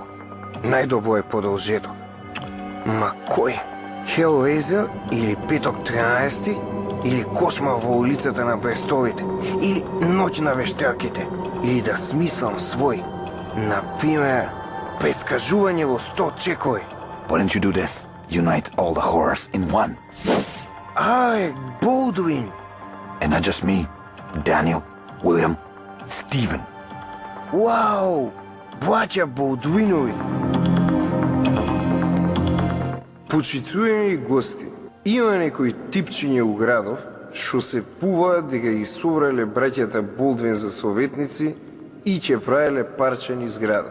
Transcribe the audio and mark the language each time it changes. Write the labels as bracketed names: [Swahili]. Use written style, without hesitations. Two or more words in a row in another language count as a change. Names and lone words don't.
[Macedonian] Најдобро е продолжеток. Ма кој? Hellraiser или Петок 13 или Кошмар во улицата на престолите или Ноќ на вештарките или да смислам свој. Например, предскажување во 100 чекови. [English] Why don't you do this? Unite all the horrors in one. [Macedonian] Алек Болдуин. [English] And not just me. Daniel, William, Steven. [Macedonian] Вау! Браќа Болдуинови. Почитувани гости, има некои типчиња у градов што се пуваат дека ги собрале браќата Болдвин за советници и ќе правеле парчени зграда.